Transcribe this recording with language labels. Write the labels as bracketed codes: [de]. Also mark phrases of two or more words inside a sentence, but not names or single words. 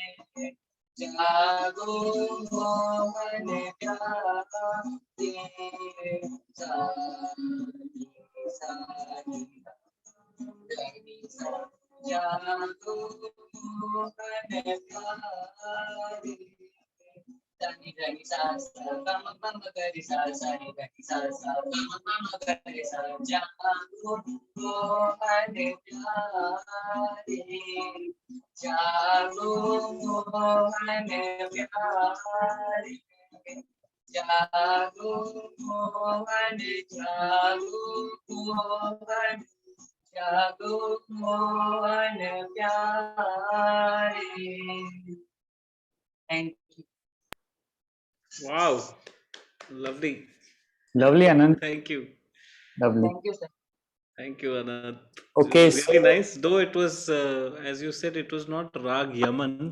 [hi] जागो मोहन प्यारे, जागो मोहन प्यारे, धनि धनि सा सा गम गम गरि सा सा नि धनि सा सा गम गम गरि सा, जागो मोहन प्यारे, जागो मोहन प्यारे, जागो मोहन, जागो मोहन, जागो मोहन प्यारे. [en] Thank you. Wow, lovely. Lovely, Anand. Thank you. Lovely. Thank you, sir. Thank you, Anand. Okay, It was really nice. Though it was, as you said, it was not Rag Yaman.